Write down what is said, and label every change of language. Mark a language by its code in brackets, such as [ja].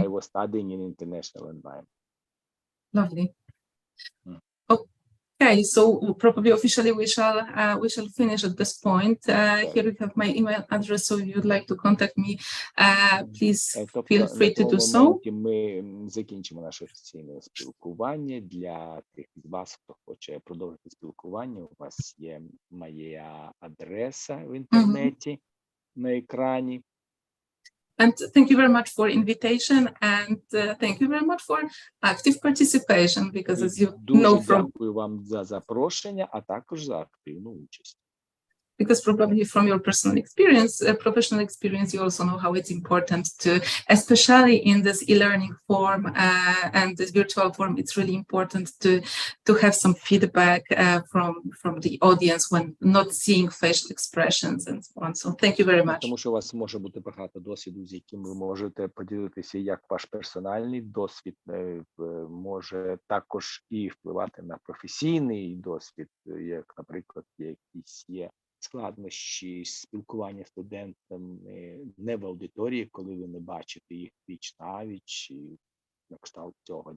[en] I was studying in international environment. Lovely. Okay, so probably officially we shall finish at this point. Here we have my email address, so if you'd like to contact me, please feel free to do so. [uk] Ми закінчимо наше офіційне спілкування. Для тих з вас, хто хоче продовжити спілкування, у вас є моя адреса в інтернеті на екрані. [en] And thank you very much for invitation, and thank you very much for active participation, because as you know from... [uk] Дякую вам за запрошення, а також за активну участь. [en] Because probably from your personal experience, professional experience, you also know how it's important to, especially in this e-learning form and this virtual form, it's really important to have some feedback from the audience when not seeing facial expressions and so on. So thank you very much. [uk] Тому що у вас може бути багато досвіду, з яким ви можете поділитися, як ваш персональний досвід може також і впливати на професійний досвід, як, наприклад, якісь є складнощі спілкування з студентами не в аудиторії, коли ви не бачите їх віч-навіч, і на кшталт цього.